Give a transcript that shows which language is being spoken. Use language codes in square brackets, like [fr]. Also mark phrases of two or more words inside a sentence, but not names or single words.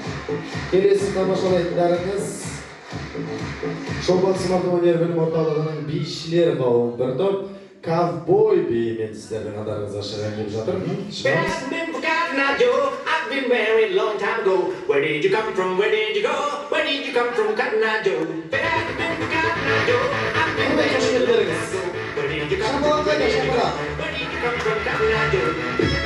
[kk] Келесі тамашалайтындарыңыз Шолпан Смартов өнер білім орталығының бишілер қауымы бір топ ковбой биімен сіздердің назарыңызға шығайын деп жатыр. [en] I've been married a long time ago. Where did you come from? Where did you go? Where did you come from, Cotton Eye Joe? I've been Cotton Eye Joe. I've been married a long time ago. Where did you come from? Where did you go? Where did you come from, Cotton Eye Joe?